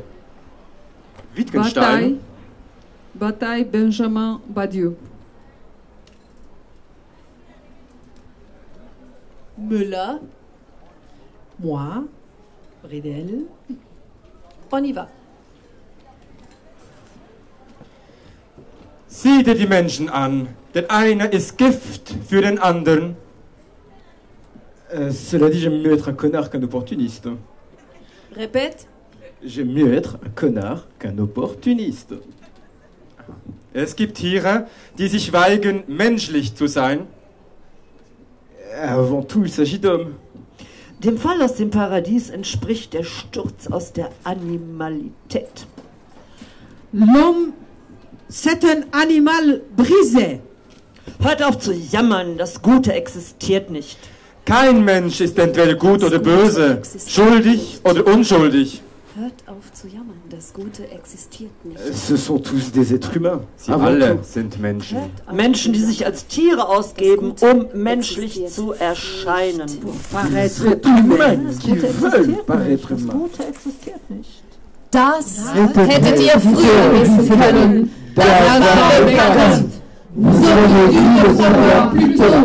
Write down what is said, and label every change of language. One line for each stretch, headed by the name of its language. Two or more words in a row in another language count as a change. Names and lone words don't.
French: Wittgenstein. Bataille Benjamin Badiou. Müller. Moi. Bredel. On y va.
German: Sieh dir die Menschen an. Der eine ist Gift für den anderen.
French: Cela dit, j'aime mieux être un connard qu'un opportuniste. Répète. J'aime mieux être un connard qu'un opportuniste.
German: Es gibt Tiere, die sich weigern, menschlich zu sein.
French: Avant tout, il s'agit d'hommes.
German: Dem Fall aus dem Paradies entspricht der Sturz aus der Animalität.
French: L'homme, c'est un animal brisé.
German: Hört auf zu jammern, das Gute existiert nicht. Kein Mensch ist entweder gut oder böse, schuldig oder unschuldig. Hört auf zu jammern, das Gute existiert nicht.
French: Ce sont tous des êtres humains.
German: Sie alle sind Menschen. Menschen, die sich als Tiere ausgeben, um menschlich zu erscheinen.
French: Paraître humain, qui veulent paraître
German: Das
French: humain.
German: Gute existiert nicht. Das hättet ihr früher wissen können. Das war bekannt.
French: Vous auriez dû le savoir plus tôt.